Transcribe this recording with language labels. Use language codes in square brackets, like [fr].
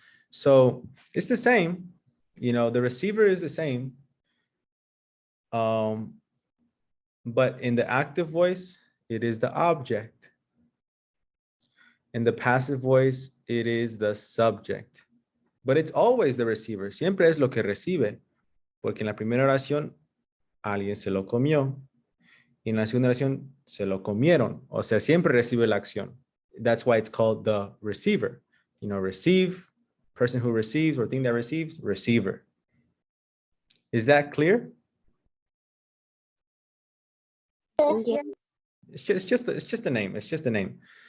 [en] So it's the same, you know, the receiver is the same. But in the active voice, it is the object. In the passive voice, it is the subject. But it's always the receiver. [es] Siempre es lo que recibe. Porque en la primera oración, alguien se lo comió. Y en la segunda oración, se lo comieron. O sea, siempre recibe la acción. [en] That's why it's called the receiver. You know, receive, person who receives or thing that receives, receiver. Is that clear? Yes. It's just a name. It's just a name.